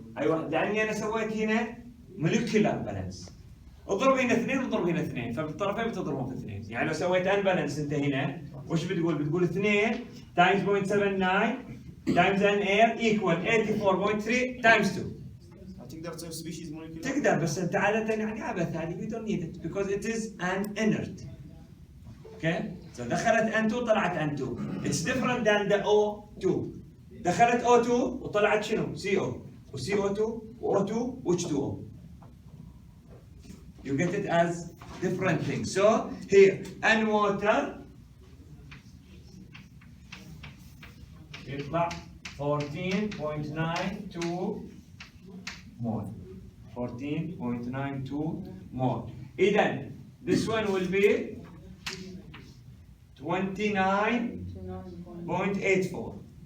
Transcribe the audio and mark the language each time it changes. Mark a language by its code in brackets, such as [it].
[ar] ايوه لاني انا سويت هنا مولكيولار بالانس. اضرب هنا 2 واضرب هنا 2 فبالطرفين بتضربهم في 2 يعني لو سويت ان بالانس انت هنا وش بتقول؟ بتقول 2 تايمز 0.79 تايمز ان اير ايكوال 84.3 تايمز 2. تقدر تسوي سبيشيز مولكيولر؟ تقدر بس انت عاده يعني عبث هذه [en] we don't need it because it is an inert. Okay? So [ar] دخلت N2 طلعت N2. [en] It's different than the O2. [ar] دخلت O2 وطلعت شنو؟ CO و CO2 و O2 و H2O. [en] You get it as different things. So here N water [ar] يطلع [en] 14.92 mole. 14.92 mole. إذا this one will be 29.84.